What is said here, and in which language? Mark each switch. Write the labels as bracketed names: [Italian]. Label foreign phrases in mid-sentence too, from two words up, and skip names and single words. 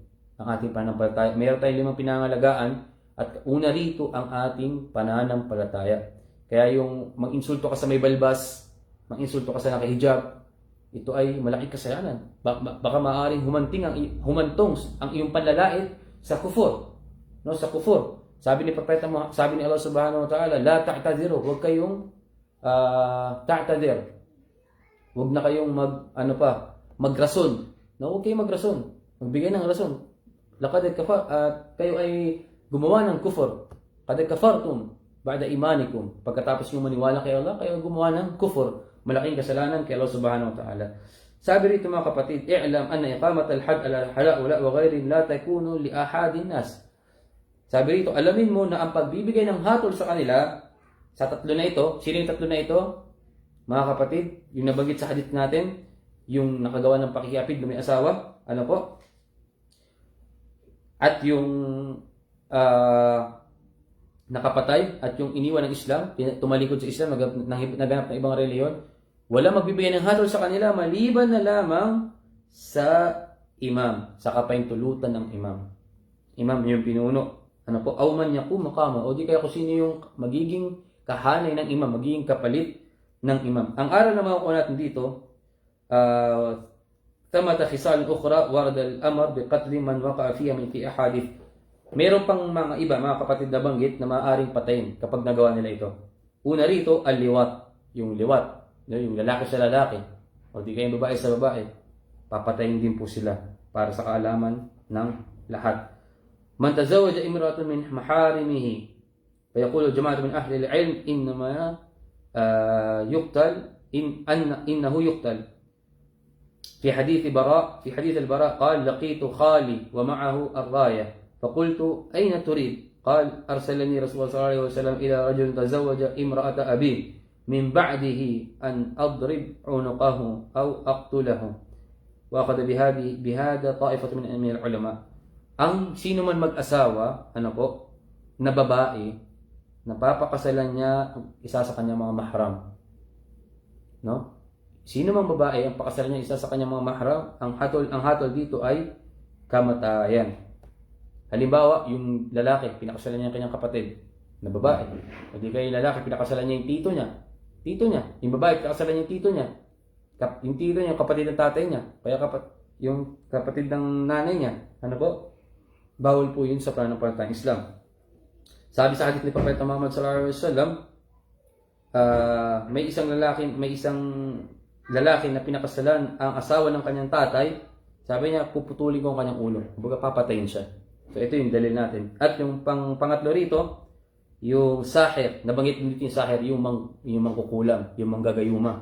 [Filipino] Ang ating pananampalataya. Meron tayong 5 pinangalagaan at una rito ang ating pananampalataya. Kaya yung mag-insulto ka sa may balbas, mag-insulto ka sa nakahijab, ito ay malaking kasalanan. Baka maaaring humantong ang iyong panlalait sa kufur. No, sa kufur. Sabi ni Allah [Arabic] سبحانه وتعالى، لا تعتذروا, [Filipino] huwag kayong ta'tadir. Huwag na kayong magrason. No, huwag kayong magrason. Magbigay ng rason. Kayo ay gumawa ng kufur. [Arabic] قد كفرتم بعد إيمانكم. [Filipino] Pagkatapos nyo maniwala kay Allah, kayo gumawa ng kufur. Malaking kasalanan kay Allah [Arabic] سبحانه وتعالى. [Filipino] Sabi rito mga kapatid, [Arabic] اعلم أن إقامة الحد على هؤلاء وغير لا تكون لأحد الناس. [Filipino] Sabi rito, alamin mo na ang pagbibigay ng hatol sa kanila, sa tatlo na ito, sino yung tatlo na ito? Mga kapatid, yung nabanggit sa hadith natin, yung nakagawa ng pakikiapid na may asawa, ano po? At yung nakapatay at yung iniwan ng Islam, tumalikod sa Islam, naganap ng ibang reliyon, Wala magbibigay ng hatol sa kanila maliban na lamang sa imam, sa kapahintulutan ng imam. Imam yung pinuno. Ano po? [Arabic] أو من يقوم مقام. [Filipino] O di kaya kung sino yung magiging kahanay ng imam, magiging kapalit ng imam. Ang aral na makukuha natin dito, [Arabic] ثمة خصال أخرى ورد الأمر بقتل من وقع فيها من في أحاديث. [Filipino] Meron pang mga iba, mga kapatid na banggit na maaaring patayin kapag nagawa nila ito. Una rito, al-liwat. Yung liwat. Yung lalaki sa lalaki. O di kaya babae sa babae. Papatayin din po sila para sa kaalaman ng lahat. [Arabic] من تزوج امرأة من محارمه فيقول جماعة من أهل العلم إنما يقتل إنه يقتل. في حديث البراء قال لقيت خالي ومعه الراية فقلت أين تريد؟ قال أرسلني رسول الله صلى الله عليه وسلم إلى رجل تزوج امرأة أبيه من بعده أن أضرب عنقه أو أقتله. وأخذ بهذا طائفة من العلماء. [Filipino] Ang sino man mag-asawa, na babae, napapakasalan niya isa sa kanyang mga mahram. No? Sino mang babae ang pakasalan niya isa sa kanyang mga mahram, ang hatol dito ay kamatayan. Halimbawa, yung lalaki, pinakasalan niya ang kanyang kapatid na babae. O di kaya yung lalaki, pinakasalan niya yung tito niya. Yung babae, pinakasalan niya yung tito niya. Yung tito niya, yung kapatid ng tatay niya. Kaya yung kapatid ng nanay niya. Bawal po yun sa pananampalatayang Islam. Sabi sa hadith ni Propeta Muhammad [Arabic] صلى الله عليه وسلم, [Filipino] may isang lalaki na pinakasalan ang asawa ng kanyang tatay. Sabi niya, puputulin ko ang kanyang ulo. Kumbaga papatayin siya. So ito yung dalil natin. At yung pangatlo rito, yung sahir. Nabanggit dito yung sahir, yung mangkukulam, yung manggagayuma.